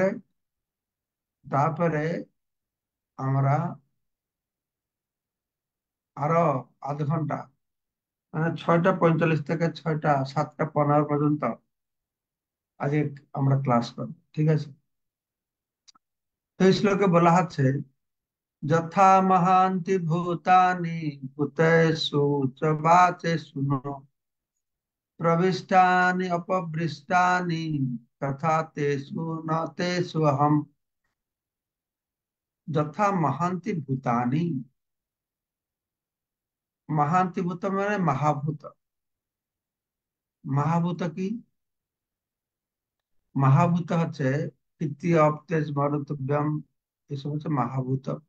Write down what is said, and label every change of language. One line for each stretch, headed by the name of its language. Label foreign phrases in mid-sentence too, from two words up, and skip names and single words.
Bangla: তারপরে আমরা আরো আধ ঘন্টা, মানে 6টা 45 থেকে 7টা 15 পর্যন্ত আজকে আমরা ক্লাস করব, ঠিক আছে? তো এই শ্লোকে বলা হচ্ছে
Sanskrit: যথা মহান্তি ভূতানি ভূতেষু চ বাচেষু ন প্রবিষ্টানি অপবৃষ্টানি তথা তেষু ন তেষু অহম। যথা মহান্তি ভূতানি,
Bangla: মহান্তি ভূত মানে মহাভূত। মহাভূত কি? মহাভূত হচ্ছে পৃথিবী অপ তেজ মরুত ব্যাম, এসব হচ্ছে মহাভূত।